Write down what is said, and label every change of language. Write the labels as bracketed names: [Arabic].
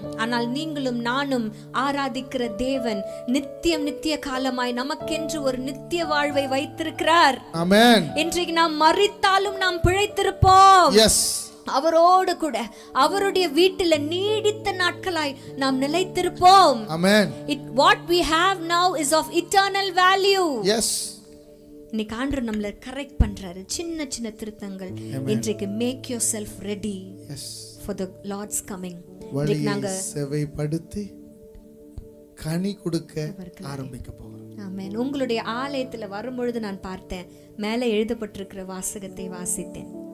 [Tamil] ஆனால் நீங்களும் நானும் ஆராதிக்கிற தேவன் நித்தியம் நித்திய காலமாய் நமக்கென்று ஒரு நித்திய வாழ்வை வைத்திருக்கிறார். ஆமென். இன்றைக்கு நாம் மரித்தாலும் நாம் பிழைத்திருப்போம். [English] Yes. [Tamil] அவரோடு கூட அவருடைய வீட்டில் நீடித்த நாட்களாய் நாம் நிலைத்திருப்போம். ஆமென். [English] What we have now is of eternal value. Yes. [Tamil] இன்னைக்கு ஆண்டவர் நம்மள கரெக்ட் பண்றாரு, சின்ன சின்ன திருத்தங்கள். [English] இன்றைக்கு make yourself ready for the Lord's coming. [Tamil] வழியை செவைப்படுத்தி கனி கொடுக்க ஆரம்பிக்க போகிறோம். ஆமென். உங்களுடைய ஆலயத்துல வரும்பொழுது நான் பார்த்தேன், மேலே எழுதப்பட்டிருக்கிற வாசகத்தை வாசித்தேன்.